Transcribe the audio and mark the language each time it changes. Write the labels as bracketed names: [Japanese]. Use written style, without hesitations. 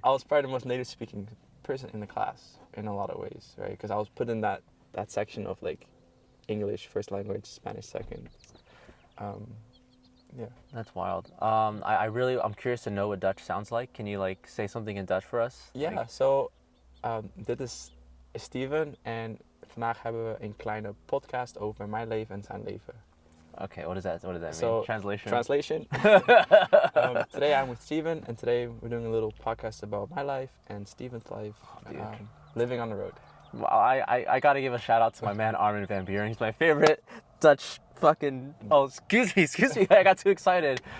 [English] I was probably the most native speaking person in the class in a lot of ways, right? Because I was put in that section of like English first language, Spanish second. Yeah. That's wild. I'm curious to know what Dutch sounds like. Can you like say something in Dutch for us? Yeah. Like, [Dutch] So, dit is Steven en vandaag hebben we een kleine podcast over mijn leven en zijn leven. [English] okay. What does that mean? So, Translation. Translation. Today I'm with Steven, and today we're doing a little podcast about my life and Steven's life, living on the road. Well, I gotta give a shout out to my man Armin van Buren. He's my favorite Dutch fucking. Oh, excuse me. I got too excited.